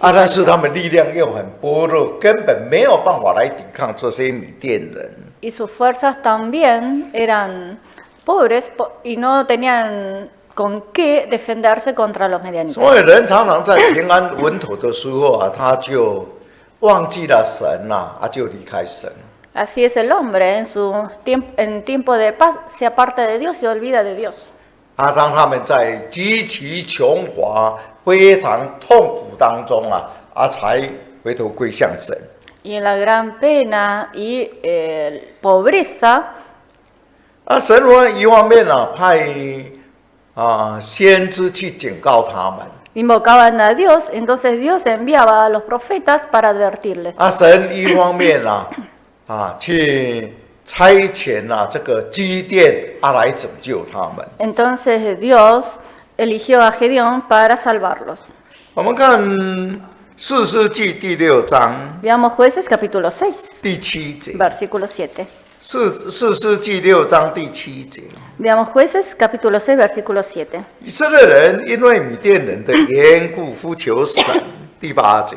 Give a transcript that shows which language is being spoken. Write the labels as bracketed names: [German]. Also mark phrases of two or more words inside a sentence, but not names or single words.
[Chinese] 但是 [Spanish] israelitas. [Chinese] 他们力量又很薄弱，根本没有办法来抵抗这些米甸人。 [Spanish] Y sus fuerzas también eran pobres y no tenían con qué defenderse contra los medianitas. [Chinese] 所以人常常在平安稳妥的时候啊，他就忘记了神呐、就离开神。 [Spanish] Así es el hombre, en tiempo de paz se aparta de Dios y se olvida de Dios. [Chinese] 当他们在极其穷乏、非常痛苦当中才回头归向神。 [Spanish] Y en la gran pena y pobreza, [Chinese] 神一方面派先知去警告他们， [Spanish] invocaban a Dios, entonces Dios enviaba a los profetas para advertirles. [Chinese] 神一方面去差遣这个基甸来拯救他们。 [Spanish] Entonces Dios eligió a Gedeón para salvarlos. [Chinese] 我们看士师记第6章 [Spanish] Veamos Jueces capítulo 6, [Chinese] 第7节， [Spanish] versículo 7. [Chinese] 士师记6章第7节。 [Spanish] Veamos Jueces capítulo 6, versículo 7. [Chinese] 以色列人因为米甸人的缘故呼求神，第8节，